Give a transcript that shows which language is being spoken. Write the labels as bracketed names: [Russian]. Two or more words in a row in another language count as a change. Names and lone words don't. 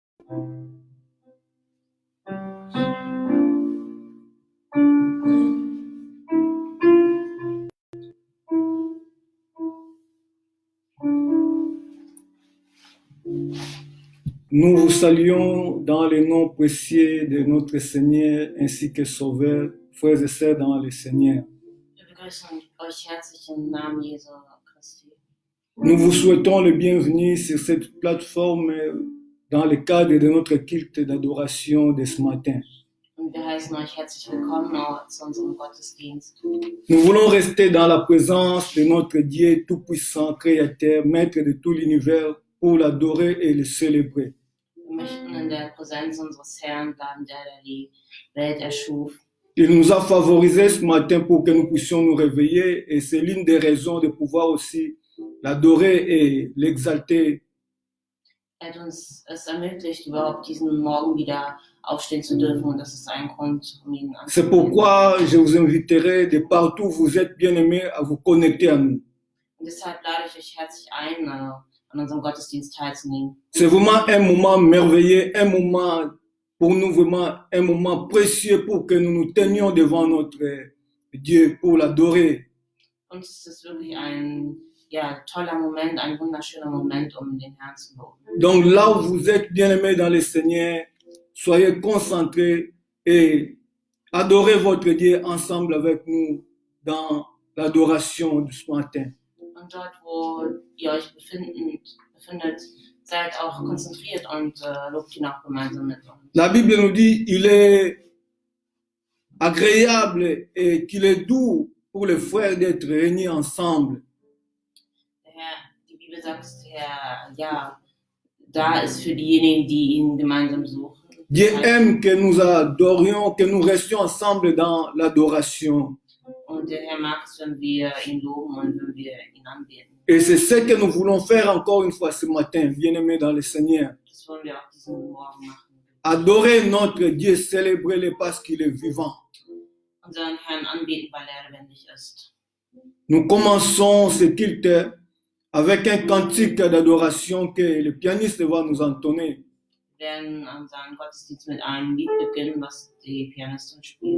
[French] Nous vous saluons dans le nom précieux de notre Seigneur ainsi que Sauveur, frères et sœurs dans le Seigneur. [German] Wir begrüßen euch herzlich im Namen Jesu Christi. [French] Nous vous souhaitons le bienvenu sur cette plateforme dans le cadre de notre culte d'adoration de ce matin. [German] Und wir heißen euch herzlich willkommen zu unserem Gottesdienst. [French] Nous voulons rester dans la présence de notre Dieu tout-puissant, créateur, maître de tout l'univers, pour l'adorer et le célébrer. [German] Wir möchten in der Präsenz unseres Herrn bleiben, der die Welt erschuf. [French] Il nous a favorisés ce matin pour que nous puissions nous réveiller et c'est l'une des raisons de pouvoir aussi l'adorer et l'exalter. [German] Er hat uns es ermöglicht, überhaupt diesen Morgen wieder aufstehen zu dürfen und das ist ein Grund, um ihn anzubeten. [French] C'est pourquoi je vous inviterai de partout où vous êtes bien-aimés à vous connecter à nous. [German] Und deshalb lade ich euch herzlich ein, an unserem Gottesdienst teilzunehmen. [French] C'est vraiment un moment merveilleux, un moment pour nous vraiment un moment précieux pour que nous nous tenions devant notre Dieu pour l'adorer. [German] Und es ist wirklich ein toller Moment, ein wunderschöner Moment, um den Herrn zu loben. [French] Donc là où vous êtes bien-aimés dans le Seigneur, soyez concentrés et adorez votre Dieu ensemble avec nous dans l'adoration de ce matin. [German] Und dort, wo ihr euch befindet, seid auch konzentriert und lobt ihn auch gemeinsam mit uns. [French] La Bible nous dit il est agréable et qu'il est doux pour les frères d'être réunis ensemble. [German] Die Bibel sagt, da ist für diejenigen, die ihn gemeinsam suchen. [French] Dieu aime que nous adorions, que nous restions ensemble dans l'adoration. [German] Und der Herr mag es, wenn wir ihn loben und wenn wir ihn anbeten. [French] Et c'est ce que nous voulons faire encore une fois ce matin, bien-aimés dans le Seigneur. [German] Das wollen wir auch diesen Morgen machen. [French] Adorer notre Dieu, célébrer-le parce qu'il est vivant. [German] Unseren Herrn anbeten, weil er lebendig ist. [French] Nous commençons ce culte avec un cantique d'adoration que le pianiste va nous entonner. [German] Wir werden unseren Gottesdienst mit einem Lied beginnen, was die Pianistin spielt.